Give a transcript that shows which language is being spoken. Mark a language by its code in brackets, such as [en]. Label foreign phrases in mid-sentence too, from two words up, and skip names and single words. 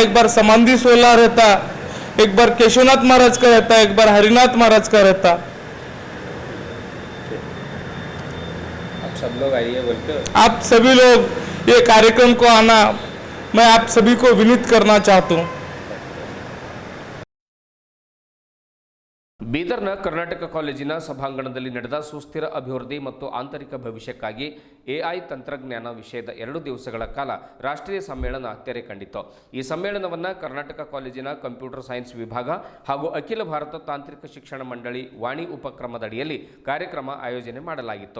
[hi] एक बार समाधि 16 रहता, एक बार केशवनाथ महाराज का रहता, एक बार हरिनाथ महाराज का रहता। आप सब लोग आइए बोलते हो। आप सभी लोग ये कार्यक्रम को आना मैं आप सभी को विनीत करना चाहता हूँ। [kn] ಬೀದರ್ನ ಕರ್ನಾಟಕ ಕಾಲೇಜಿನ ಸಭಾಂಗಣದಲ್ಲಿ ನಡೆದ ಸುಸ್ಥಿರ ಅಭಿವೃದ್ಧಿ ಮತ್ತು ಆಂತರಿಕ ಭವಿಷ್ಯಕ್ಕಾಗಿ ಎಐ ತಂತ್ರಜ್ಞಾನ ವಿಷಯದ 2 ದಿವಸಗಳ ಕಾಲ ರಾಷ್ಟ್ರೀಯ ಸಮ್ಮೇಳನ ತೆರೆ ಕಂಡಿತು. ಈ ಸಮ್ಮೇಳನವನ್ನು ಕರ್ನಾಟಕ ಕಾಲೇಜಿನ [en] computer science [kn] ವಿಭಾಗ ಹಾಗೂ ಅಖಿಲ ಭಾರತ ತಾಂತ್ರಿಕ ಶಿಕ್ಷಣ ಮಂಡಳಿ ವಾಣಿ ಉಪಕ್ರಮದಡಿಯಲ್ಲಿ ಕಾರ್ಯಕ್ರಮ ಆಯೋಜನೆ ಮಾಡಲಾಗಿತ್ತು.